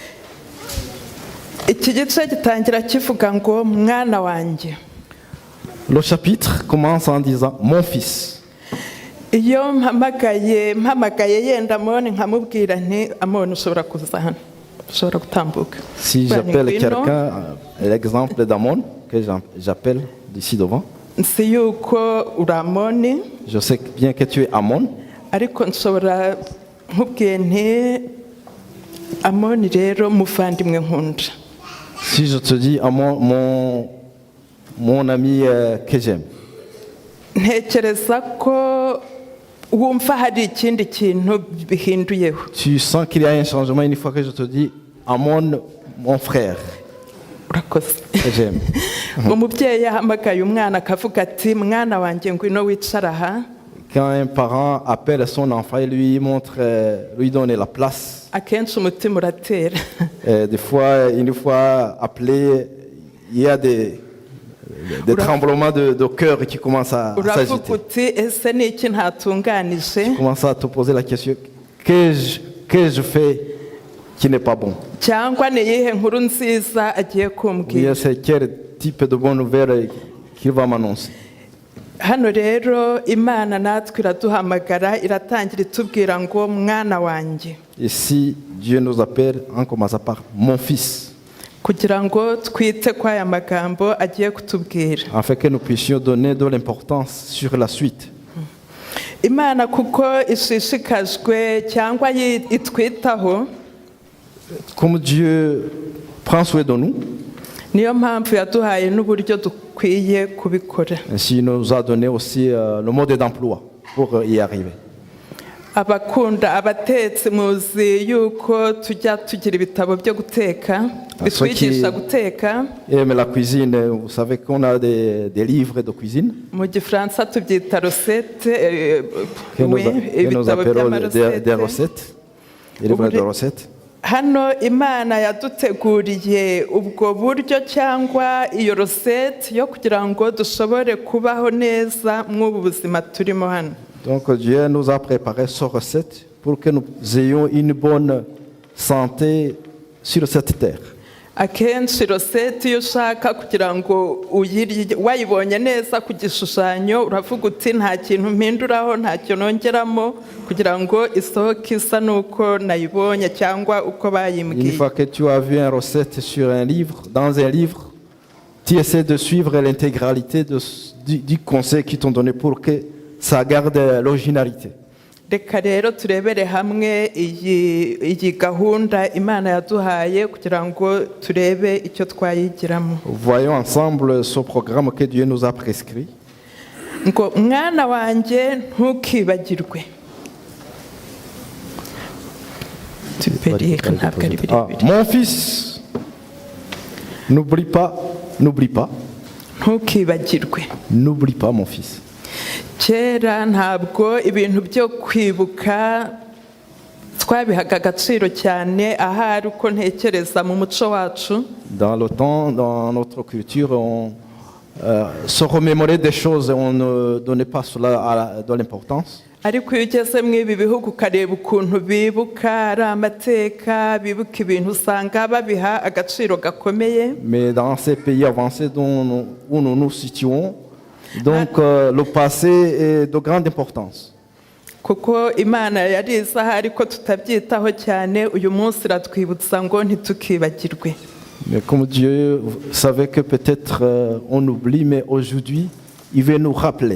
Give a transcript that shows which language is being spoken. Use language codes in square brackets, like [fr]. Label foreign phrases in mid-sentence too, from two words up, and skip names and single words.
[rw] Iki gice gitangira kivuga ngo mwana wanjye. [fr] Le chapitre commence en disant mon fils. [rw] Iyo mpamagaye yenda Amoni nkamubwira nti Amoni ushobora kuza hano, ushobora gutambuka. [fr] Si j'appelle quelqu'un, l'exemple d'Amon, que j'appelle d'ici devant, [rw] nsi yuko uri Amoni, [fr] je sais bien que tu es Amon, [rw] ariko nshobora nkubwiye nti Amoni rero muvandimwe nkunda. [fr] si je te dis Amon, mon ami que j'aime, [rw] Ntekereza ko wumva hari ikindi kintu bihinduyeho. [fr] tu sens qu'il y a un changement une fois que je te dis Amon, mon frère [rw] Urakoze. [fr] que j'aime. [rw] Umubyeyi yahamagaye umwana akavuga ati mwana wanjye ngwino wicara aha. [fr] Quand un parent appelle son enfant et lui montre, lui donne la place, [rw] Akenshi umutima uratera. [fr] des fois, une fois appelé, il y a des tremblements de cœur qui commencent à [rw] Uravuga [fr] s'agiter. [rw] uti ese ni iki ntatunganije, [fr] Tu commences à te poser la question, que je fais qui n'est pas bon? [rw] cyangwa ni iyihe nkuru nziza agiye [fr] Ou [rw] kumbwira. [fr] c'est quel type de bonne nouvelle qu'il va m'annoncer? [rw] Hano rero Imana natwe iraduhamagara iratangira itubwira ngo mwana wanjye, [fr] Et si Dieu nous appelle, on commence par mon fils, [rw] kugira ngo twite kwa aya magambo agiye kutubwira. [fr] afin que nous puissions donner de l'importance sur la suite. [rw] Imana kuko ishishikajwe cyangwa itwitaho, [fr] Comme Dieu prend soin de nous, [rw] niyo mpamvu yaduhaye n'uburyo dukwiye kubikora. [fr] ainsi il nous a donné aussi le mode d'emploi pour y arriver. [rw] Abakunda abatetsi muzi yuko tujya tugira ibitabo byo guteka bitwigisha guteka. [fr] Et mais la cuisine, vous savez qu'on a des livres de cuisine [rw] Mu gifaransa tubyita recette, [fr] que nous appelons des recettes. recettes, des livres de recettes. [rw] Hano Imana yaduteguriye ubwo buryo cyangwa iyo recette yo kugira ngo dushobore kubaho neza mw'ubu buzima turimo hano. [fr] Donc Dieu nous a préparé ces recettes pour que nous ayons une bonne santé sur cette terre. [rw] Akenshi recette iyo ushaka kugira ngo uyirye wayibonye neza ku gishushanyo uravuga uti nta kintu mpinduraho nta kintu nongeramo kugira ngo isohoke isa nuko nayibonye cyangwa uko [fr] Une [rw] bayimbwiye. [fr] fois que tu as vu une recette sur un livre, dans un livre, tu essaies de suivre l'intégralité du conseil qu'ils t'ont donné pour que ça garde l'originalité. [rw] Reka rero turebere hamwe iyi gahunda Imana yaduhaye kugira ngo turebe icyo twayigiramo. [fr] Voyons ensemble ce programme que Dieu nous a prescrit. [rw] Ngo mwana wanjye ntukibagirwe. Ntabwo ari birebire. [fr] Mon fils, n'oublie pas, [rw] Ntukibagirwe. [fr] n'oublie pas mon fils. [rw] Kera ntabwo ibintu byo kwibuka twabihaga agaciro cyane, ahari uko ntekereza mu muco wacu. [fr] Dans le temps, dans notre culture, on se remémorait des choses et on ne donnait pas cela de l'importance. [rw] Ariko iyo ugeze muri ibi bihugu ukareba ukuntu bibuka ari amateka, bibuka ibintu usanga babiha agaciro gakomeye. [fr] Mais dans ces pays avancés où nous nous situons, donc le passé est de grande importance. [rw] Kuko Imana yari izi ahari ko tutabyitaho cyane, uyu munsi iratwibutsa ngo ntitukibagirwe. [fr] Mais comme Dieu savait que peut-être on oublie, mais aujourd'hui, il veut nous rappeler.